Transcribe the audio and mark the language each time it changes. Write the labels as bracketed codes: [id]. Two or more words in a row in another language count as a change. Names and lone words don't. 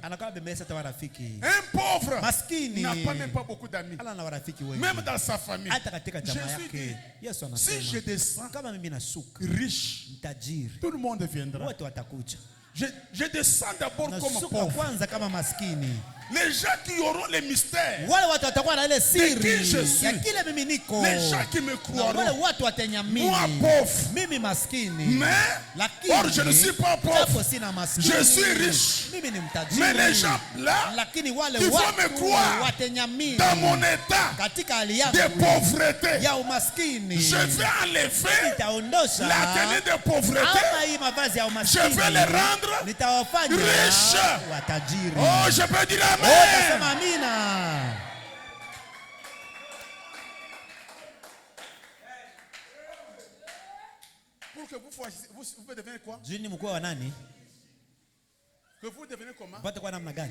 [fr] Un pauvre n'a pas même pas beaucoup d'amis. Même dans sa famille. Jésus dit, si je descends riche, tout le monde viendra. Je descends d'abord comme pauvre. Les gens qui auront les mystères. [sw] Wale watu watakuwa na ile siri ya kile mimi niko. [fr] Les gens qui me croiront. [sw] Wale watu watanyamini. [fr] Moi pauvre. [sw] Mimi maskini. [fr] Mais or je ne suis pas pauvre. Je suis riche. [sw] Mimi ni mtajiri. [fr] Mais les gens là, [sw] lakini wale [fr] ils vont me croire [sw] watanyamini. [fr] Dans mon état [sw] katika hali yangu [fr] de pauvreté. [sw] Ya umaskini. [fr] Je vais enlever la tenue de pauvreté. [sw] Ama hii mavazi ya umaskini. [fr] Je vais les rendre riches. [sw] Watajiri. [fr] Oh, je peux dire amen. Pour que vous devenez quoi? Que vous devenez comment?